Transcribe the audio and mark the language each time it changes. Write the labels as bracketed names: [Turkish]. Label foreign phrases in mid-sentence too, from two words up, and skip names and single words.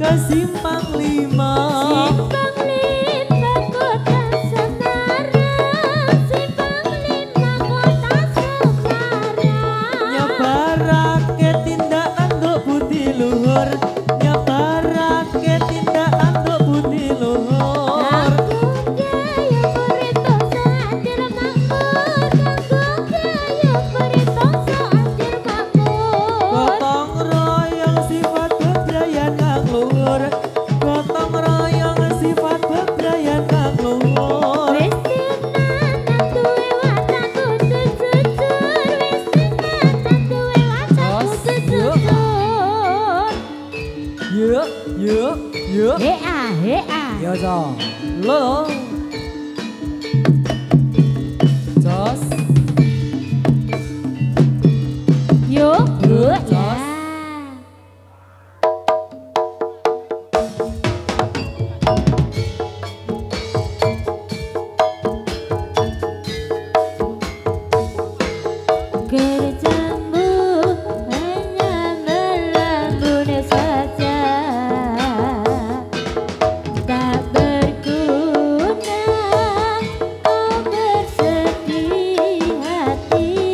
[Javanese] Simpang Lima. Simpang Lima kota Semarang, Simpang Lima kota Semarang. Nyebarake tindak tanduk budi luhur, nyebarake tindak tanduk budi luhur. Kampung Jaya Peritosa Antir Makmur, Kampung Jaya Peritosa Antir Makmur. Gotong royong sifat bebrayan kang luhur, gotong royong sifat bebrayan kang luhur. Wis tenanan duwe watak kudu jujur, wis tenanan duwe watak kudu jujur. Yuk, yuk, yuk. Hea. Yo jo, lo. Jos, Yo, ya. [Indonesian] Kerjamu hanya melambun saja, tak berguna kau bersedih hati.